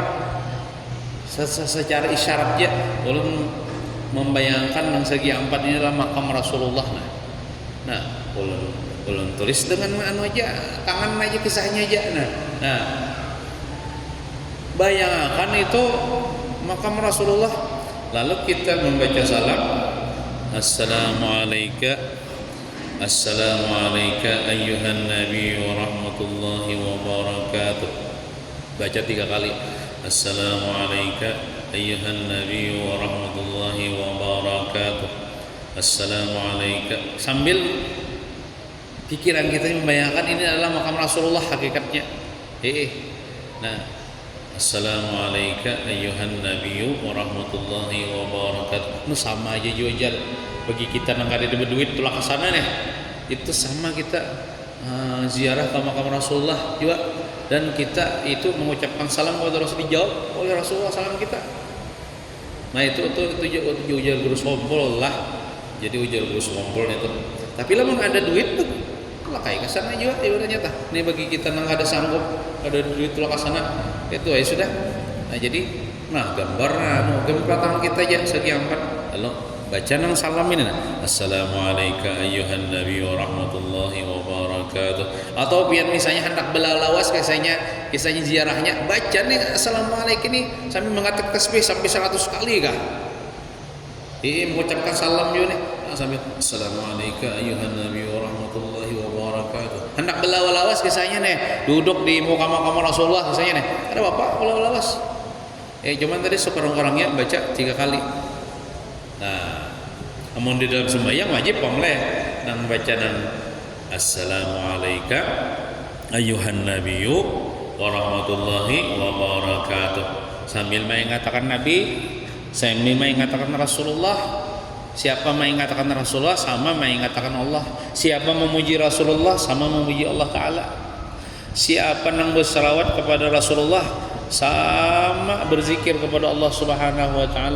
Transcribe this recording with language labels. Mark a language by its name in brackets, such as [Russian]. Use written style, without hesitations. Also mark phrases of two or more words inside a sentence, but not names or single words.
[Banjar] Secara isyarat ya, ulun membayangkan yang segi empat ini adalah makam Rasulullah. Nah, ulun tulis dengan aja, tangan aja, kisahnya aja. Nah, bayangkan itu makam Rasulullah. [Arabic] Lalu kita membaca salam, السلام عليكم أيها النبي ورحمة الله وبركاته. [Banjar] Baca 3 kali. [Arabic] السلام عليكم أيها النبي ورحمة الله وبركاته. [Banjar] Assalamualaikum. Sambil pikiran kita membayangkan ini adalah makam Rasulullah hakikatnya. Nah, [Arabic] السلام عليكم أيها النبي ورحمة الله وبركاته. [Banjar] Itu sama aja juga bagi kita yang ada berduit tulah kesana nih, itu sama kita ziarah ke makam Rasulullah juga, dan kita itu mengucapkan salam kepada Rasul, dijawab oleh Rasulullah salam kita. Nah itu ujar guru sombol lah, jadi ujar guru sombol itu. Tapi lamun ada duit tuh lah kayak kesana juga ibaratnya tah. Ini bagi kita yang ada sanggup ada duit tulah kesana itu ya sudah. Nah jadi gambar tangan kita aja segi empat. [Arabic] Lalu baca nang salam ini, السلام عليكم أيها النبي ورحمة الله وبركاته. [Banjar] Atau biar misalnya hendak belalawas kisahnya ziarahnya, baca nih Assalamualaikum ini sambil mengatakan tasbih sampai 100 kali kah? [Arabic] Mengucapkan salam juga nih sambil السلام عليكم أيها النبي ورحمة الله وبركاته. [Banjar] Hendak belalawas kisahnya nih, duduk di muka Rasulullah kisahnya nih. Ada bapak belalawas. Cuman tadi seorang-orangnya baca 3 kali. Nah, namun di dalam sembahyang wajib pamleh nang baca nang [Arabic] السلام عليكم أيها النبي ورحمة الله وبركاته. [Banjar] Sambil mengatakan Nabi, sambil mengatakan Rasulullah. Siapa mengatakan Rasulullah sama mengatakan Allah. Siapa memuji Rasulullah sama memuji Allah Ta'ala. Siapa nang berselawat kepada Rasulullah sama berzikir kepada Allah [Arabic] سبحانه وتعالى.